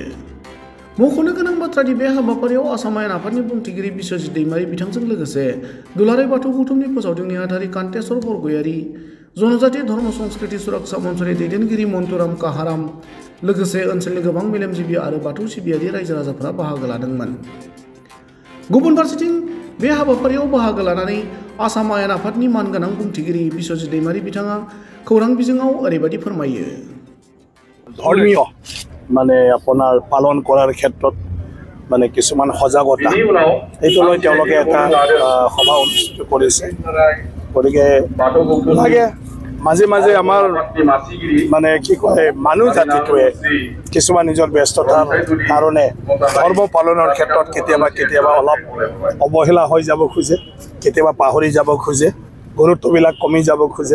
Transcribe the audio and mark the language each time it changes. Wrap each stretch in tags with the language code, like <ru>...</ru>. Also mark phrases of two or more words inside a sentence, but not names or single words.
<brx>मख'नो गोनां बाथ्रादि बे हाबाफारियाव आसाम आयेन आफादनि बुंथिगिरि बिश्वजित दैमारि बिथांजों लोगोसे दुलाराय बाथौ गौथुमनि फोसावदिं नेहाथारि कान्तेश्वर बरगयारि, जनजाति धर्म संस्कृति सुरक्षा मन्चनि दैदेनगिरि मन्टुराम काहाराम लोगोसे ओनसोलनि गोबां मेलेमजिबि आरो बाथौ सिबियारि रायजो राजाफोरा बाहागो लादोंमोन। गुबुन फारसेथिं बे हाबाफारियाव बाहागो लानानै आसाम आयेन आफादनि मानगोनां बुंथिगिरि बिश्वजित दैमारि बिथाङा खौरां बिजोङाव ओरैबायदि फोरमायो।</brx> <as>ধৰ্মীয় মানে আপোনাৰ পালন কৰাৰ ক্ষেত্ৰত মানে কিছুমান সজাগতা এইটো লৈ তেওঁলোকে এটা সভা অনুষ্ঠিত কৰিছে। গতিকে লাগে মাজে মাজে আমাৰ মানে কি কয় মানুহ জাতিটোৱে কিছুমান নিজৰ ব্যস্ততাৰ কাৰণে ধৰ্ম পালনৰ ক্ষেত্ৰত কেতিয়াবা অলপ অৱহেলা হৈ যাব খোজে, কেতিয়াবা পাহৰি যাব খোজে, গুৰুত্ববিলাক কমি যাব খোজে।</as>